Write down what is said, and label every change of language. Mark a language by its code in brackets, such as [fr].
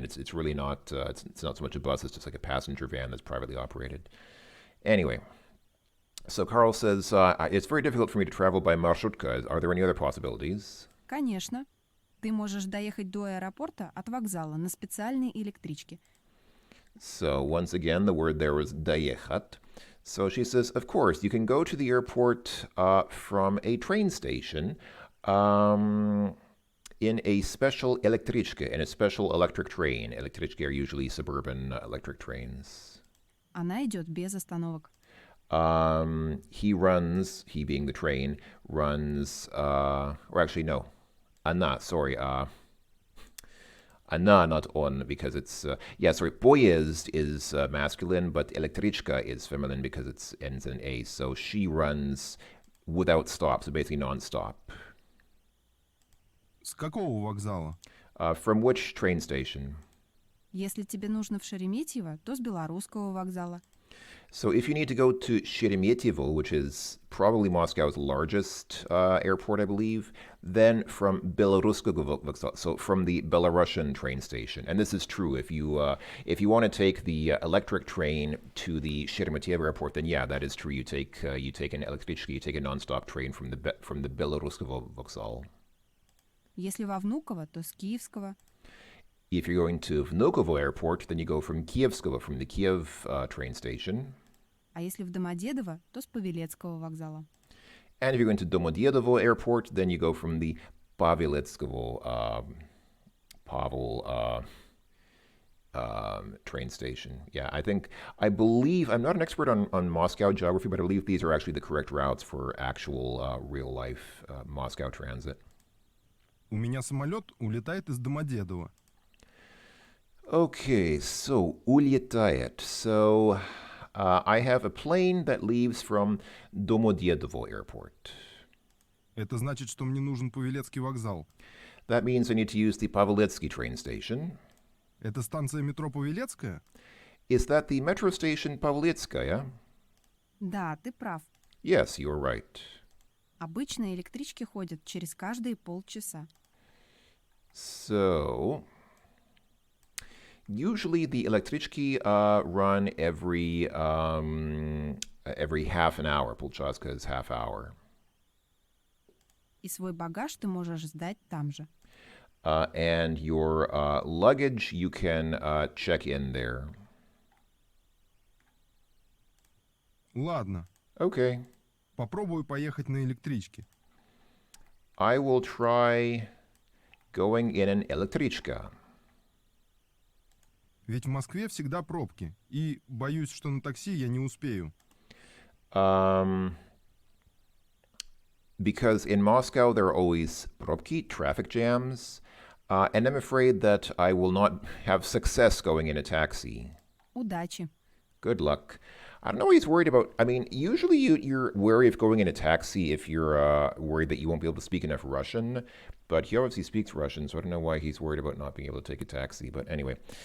[en] It's really not, it's not so much a bus, it's just like a passenger van that's privately operated. Anyway. So Carl says, it's very difficult for me to travel by marshutka. Are there any other possibilities? [ru] Конечно. Ты можешь доехать до аэропорта от вокзала на специальной электричке. [en] So once again, the word there was [ru] доехать. [en] So she says, of course, you can go to the airport from a train station um, in a special electrichka, in a special electric train. Electrichka are usually suburban electric trains. [ru] Она идет без остановок. [en] He runs, he being the train, runs, or actually, no, Anna, sorry, Anna, not on, because it's, yeah, sorry, poezd is masculine, but electrichka is feminine because it ends in A. So she runs without stop, so basically non-stop. [ru] С какого вокзала? [en] From which train station? [ru] Если тебе нужно в Шереметьево, то с Белорусского вокзала. [en] So if you need to go to Sheremetyevo, which is probably Moscow's largest airport, I believe, then from Beloruskogo vokzal, so from the Belarusian train station. And this is true. If you want to take the electric train to the Sheremetyevo airport, then yeah, that is true. You take an electrichka, you take a non-stop train from the Beloruskogo vokzal. [ru] Если во Внуково, то с Киевского. [en] If you're going to Vnukovo airport, then you go from Kievskovo, from the Kiev train station. [ru] А если в Домодедово, то с Павелецкого вокзала. [en] And if you're going to Domodedovo airport, then you go from the Paveletskovo Pavel train station. Yeah, I believe, I'm not an expert on Moscow geography, but I believe these are actually the correct routes for actual real life Moscow transit. [ru] У меня самолет улетает из Домодедово. [en] Okay, so [ru] улетает. [en] So I have a plane that leaves from Domodedovo airport. [ru] Это значит, что мне нужен Павелецкий вокзал. [en] That means I need to use the Paveletsky train station. [ru] Это станция метро Павелецкая? [en] Is that the metro station Paveletskaya? [ru] Да, ты прав. [en] Yes, you're right. [ru] Обычно электрички ходят через каждые полчаса. [en] So, usually the electrichki run every half an hour. Polchaska is half hour. [ru] И свой багаж ты можешь сдать там же. [en] And your luggage you can check in there. [ru] Ладно, [en] Okay. [ru] попробую поехать на электричке. [en] I will try going in an electrichka. [ru] Ведь в Москве всегда пробки, и боюсь, что на такси я не успею. [en] Because in Moscow there are always probki, traffic jams, and I'm afraid that I will not have success going in a taxi. [ru] Удачи. [en] Good luck. I don't know what he's worried about. I mean, usually you're wary of going in a taxi if you're worried that you won't be able to speak enough Russian, but he obviously speaks Russian, so I don't know why he's worried about not being able to take a taxi. But anyway.